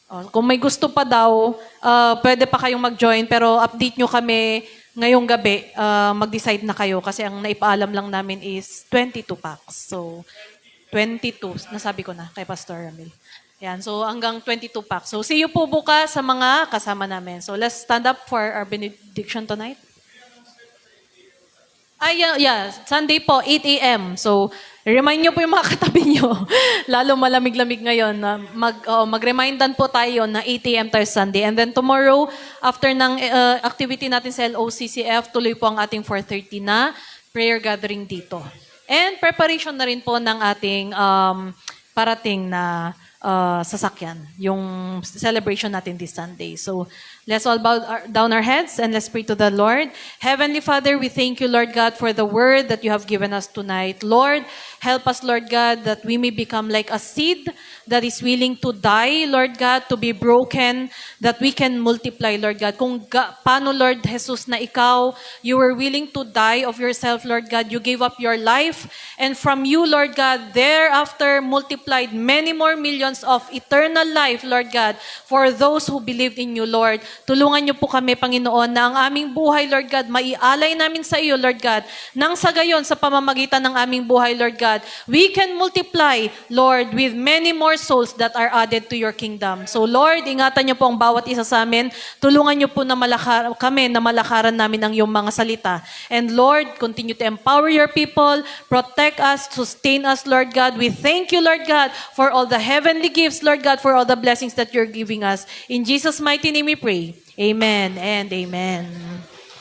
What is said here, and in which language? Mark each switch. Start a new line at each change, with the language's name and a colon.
Filipino: Kung may gusto pa daw, pwede pa kayong mag-join, pero update nyo kami ngayong gabi, mag-decide na kayo kasi ang naipaalam lang namin is 22 packs. So, 22, nasabi ko na kay Pastor Ramil. Yan, so hanggang 22 packs. So, see you po bukas sa mga kasama namin.
English: So, let's stand up for our benediction tonight.
Filipino: Yeah, Sunday po, 8 a.m. So, remind nyo po yung mga katabi nyo. Lalo malamig-lamig ngayon. Mag-remindan po tayo na 8 a.m. tayo Sunday. And then tomorrow, after ng activity natin sa LOCCF, tuloy po ang ating 4:30 na prayer gathering dito. And preparation na rin po ng ating parating na sasakyan, yung celebration natin this Sunday. So,
English: Let's all bow down our heads and let's pray to the Lord. Heavenly Father, we thank you, Lord God, for the word that you have given us tonight. Lord, help us, Lord God, that we may become like a seed that is willing to die, Lord God, to be broken, that we can multiply, Lord God.
Filipino: Paano,
English: Lord Jesus,
Filipino: na ikaw,
English: you were willing to die of yourself, Lord God. You gave up your life. And from you, Lord God, thereafter multiplied many more millions of eternal life, Lord God, for those who believed in you, Lord.
Filipino: Tulungan niyo po kami, Panginoon, na ang aming buhay, Lord God, maialay namin sa iyo, Lord God. Nang sa gayon, sa pamamagitan ng aming buhay,
English: Lord God, we can multiply, Lord, with many more souls that are added to your kingdom.
Filipino: So, Lord, ingatan niyo po ang bawat isa sa amin. Tulungan niyo po na malakaran namin ang iyong mga salita.
English: And Lord, continue to empower your people, protect us, sustain us, Lord God. We thank you, Lord God, for all the heavenly gifts, Lord God, for all the blessings that you're giving us. In Jesus' mighty name we pray. Amen and amen.